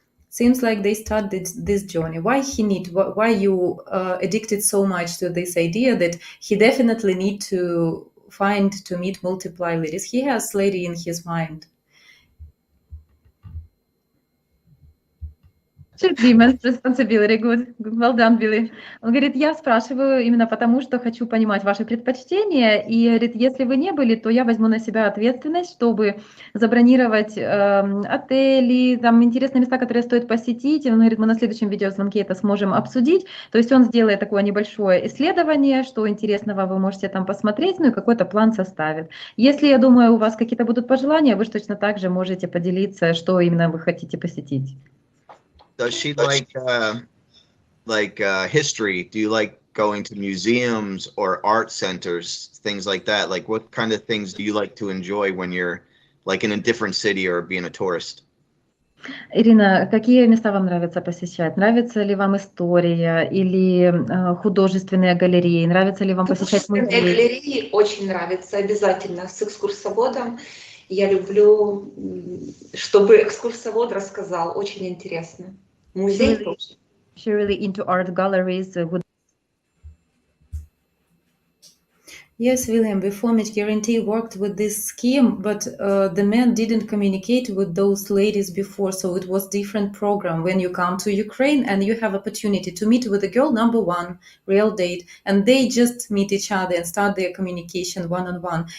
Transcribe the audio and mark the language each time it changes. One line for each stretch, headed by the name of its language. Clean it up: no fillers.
English: Seems like they started this journey. Why you addicted so much to this idea that he definitely need to meet multiple ladies? He has lady in his mind. Immense responsibility. Good. Well done, Billy.
Russian: Он говорит, я спрашиваю именно потому, что хочу понимать ваши предпочтения. И говорит, если вы не были, то я возьму на себя ответственность, чтобы забронировать отели, там интересные места, которые стоит посетить. И он говорит, мы на следующем видеозвонке это сможем обсудить. То есть он сделает такое небольшое исследование, что интересного вы можете там посмотреть, ну и какой-то план составит. Если, я думаю, у вас какие-то будут пожелания, вы точно так же можете поделиться, что именно вы хотите посетить.
English: Does she like history? Do you like going to museums or art centers, things like that? Like what kind of things do you like to enjoy when you're like in a different city or being a tourist?
Russian: Ирина, какие места вам нравится посещать? Нравится ли вам история или художественные галереи? Нравится ли вам посещать музеи? Галереи очень нравится, обязательно с экскурсоводом. Я люблю, чтобы экскурсовод рассказал, очень интересно. Музей тоже.
English: She really into art galleries. Yes, William, before Match Guarantee worked with this scheme, but the men didn't communicate with those ladies before, so it was different program. When you come to Ukraine and you have opportunity to meet with a girl, number one, real date, and they just meet each other and start their communication one-on-one.